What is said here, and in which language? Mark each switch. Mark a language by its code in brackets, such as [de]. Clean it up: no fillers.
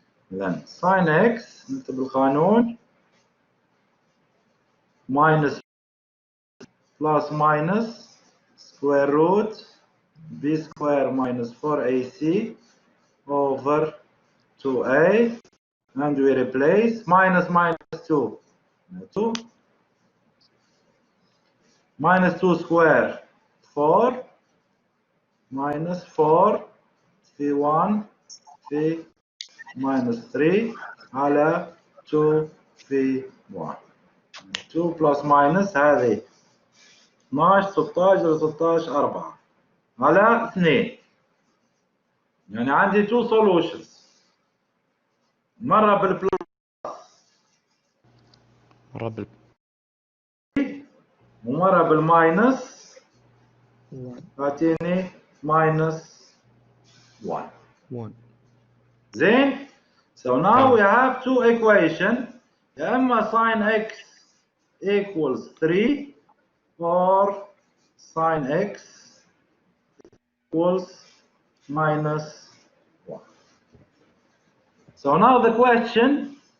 [en] Then sin x [ar] نكتب القانون [en] minus plus minus square root b square minus 4ac over 2a, and we replace minus 2 2 minus 2 square 4 minus 4 في 1 في minus 3 على 2 في 1. 2 plus minus [ar] هذه [en] 12 16 16 4 على 2. [ar] يعني عندي 2 solutions. مرة بالبلس ومرة بالماينس تعطيني minus 1. زين؟ [en] So now we have two equations. يا إما sin x equals 3 or sin x equals minus 1. So now the question